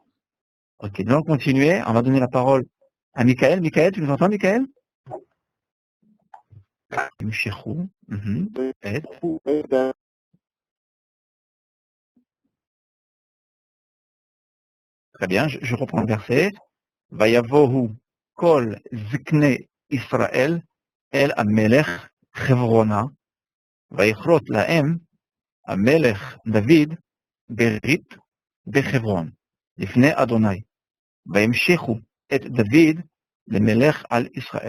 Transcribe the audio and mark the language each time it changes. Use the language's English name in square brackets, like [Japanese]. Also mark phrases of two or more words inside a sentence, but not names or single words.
[French] Ok, nous allons continuer. On va donner la parole à Michael. Michael, tu nous entends, Michael? Mchechou. Très bien, je reprends le verset. [Hebrew] ויבאו כל זקני ישראל אל המלך חברונה. ויכרת להם המלך דוד ברית בחברון, לפני אדוני, והמשיכו את דוד למלך על ישראל.